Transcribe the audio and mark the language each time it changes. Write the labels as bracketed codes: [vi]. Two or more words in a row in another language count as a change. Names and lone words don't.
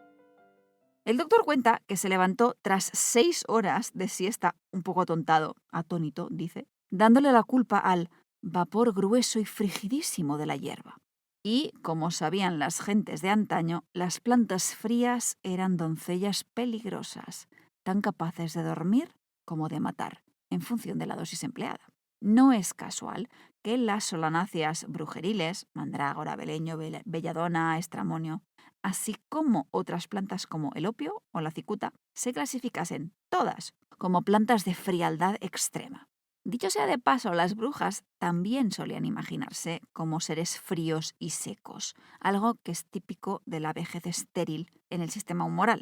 [es] El doctor cuenta que se levantó tras 6 horas de siesta, un poco atontado, atónito, dice, dándole la culpa al vapor grueso y frigidísimo de la hierba. Y, como sabían las gentes de antaño, las plantas frías eran doncellas peligrosas, tan capaces de dormir como de matar, en función de la dosis empleada. No es casual que las solanáceas brujeriles, mandrágora, beleño, belladona, estramonio, así como otras plantas como el opio o la cicuta, se clasificasen todas como plantas de frialdad extrema. Dicho sea de paso, las brujas también solían imaginarse como seres fríos y secos, algo que es típico de la vejez estéril en el sistema humoral.